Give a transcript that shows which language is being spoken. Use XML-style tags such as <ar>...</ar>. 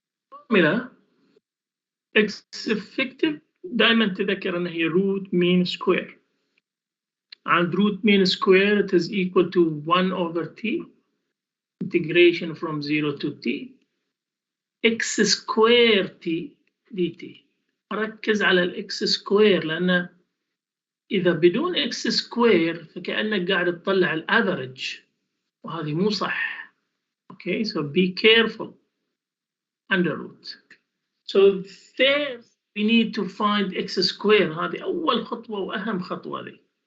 <en>Formula x effective</en> <ar>دائما تذكر ان هي</ar> <en>root mean square. And root mean square it is equal to 1 over t integration from 0 to t x square t dt.</en> <ar>ركز على الاكس سكوير لان اذا بدون اكس سكوير فكأنك قاعد تطلع الافريج وهذه مو صح.</ar> <en>Okay, so be careful. Under root. So first we need to find x square.</en> <ar>هذه أول خطوة وأهم خطوة ذي.</ar>